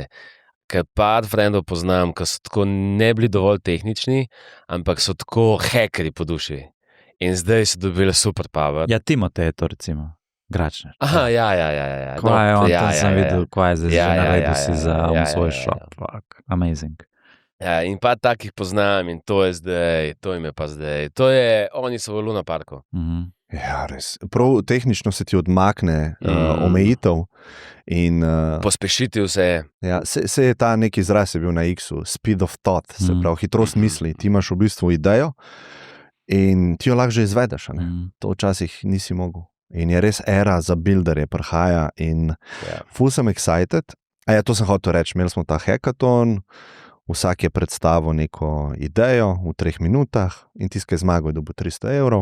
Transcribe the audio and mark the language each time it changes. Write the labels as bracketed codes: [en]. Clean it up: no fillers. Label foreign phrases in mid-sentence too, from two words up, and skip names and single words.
[sl] Ker par frendov poznam, ki so tako ne bili dovolj tehnični, ampak so tako hackerji po duši. In zdaj so dobili [en] super power. [sl] Ja, Timotej je to recimo. Gračner. Aha, ja. Kva je on, tam sem videl, kva je zdaj že naredil si za svoj shop. [en] Fuck, amazing. [sl] Ja, in pa takih poznam in to je zdaj, to jim je pa zdaj. Oni so v Luna Parku. Ja, res. Prav tehnično se ti odmakne omejitev in Pospešiti vse. ja, se je ta neki izraz je bil na X-u, [en] speed of thought, [sl] se pravi hitrost misli. Ti imaš v bistvu idejo in ti jo lahko že izvedeš, a ne? To včasih nisi mogel. In je res era za builderje prihaja in ful sem excited. Ja, to sem hotel reči, imeli smo ta hackathon, vsak je predstavil neko idejo v 3 minutah in tisti, ki je zmagal, je dobil 300 €.